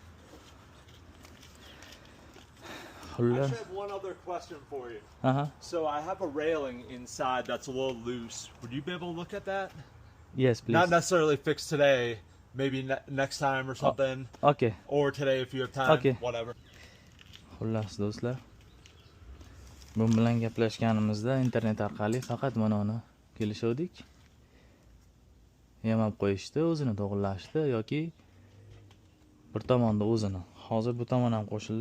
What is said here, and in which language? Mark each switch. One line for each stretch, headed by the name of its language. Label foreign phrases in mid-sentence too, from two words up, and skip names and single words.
English: I actually have one other question for you. Uh-huh. So I have a railing inside that's a little loose. Would you be able to look at that? Yes, please. Not necessarily fixed today, maybe next time or something. Okay. Or today if you have time, Okay. whatever.
Uzbek: Xullas do'stlar. Bu bilan gaplashganimizda internet orqali faqat mana uni kelishdik. Yamab qo'yishdi, o'zini to'g'rilashdi yoki bir tomonda o'zini. Hozir bu tomon ham qo'shildi.